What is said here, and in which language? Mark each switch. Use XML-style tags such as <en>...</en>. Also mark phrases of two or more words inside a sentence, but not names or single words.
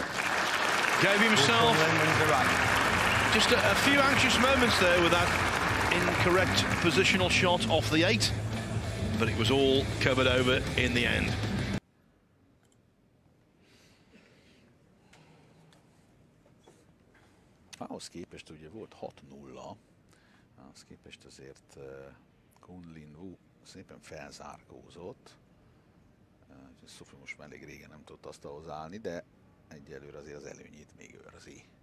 <en>Gave himself just a few anxious moments there with that incorrect positional shot off the 8, but it was all covered over in the end.</en> <hu>Ahhoz képest ugye volt 6-0, ahhoz képest azért Kunlin Wu szépen felzárkózott. Soufi most már elég régen nem tudott asztalhoz állni, de egyelőre azért az előnyét még őrzi.</hu>